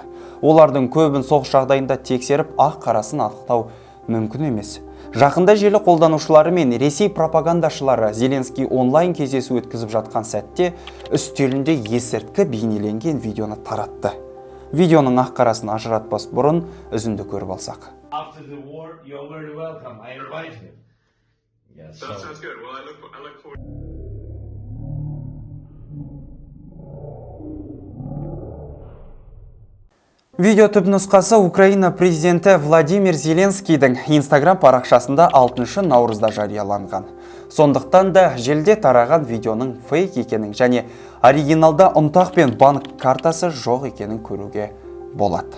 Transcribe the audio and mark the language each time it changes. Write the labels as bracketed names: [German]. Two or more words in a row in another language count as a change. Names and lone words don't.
[Kazakh] Олардың көбін соғыс жағдайында тексеріп, ақ қарасын анықтау мүмкін емес. Жақында желі қолданушылары мен Ресей пропагандашылары Зеленский онлайн кездесу өткізіп жатқан сәтте үстелінде есірткі бейнеленген видеоны таратты. Видеоның ақ қарасын ажыратпас бұрын үзінді көріп алсақ. [English] That sounds good. Well, I look forward. [Kazakh] Видео түпнұсқасы Украина президенті Владимир Зеленскийдің Instagram парақшасында 6 наурызда жарияланған. Сондықтан да желіде тараған видеоның фейк екенін және оригиналда ұнтақ пен банк картасы жоқ екенін көруге болады.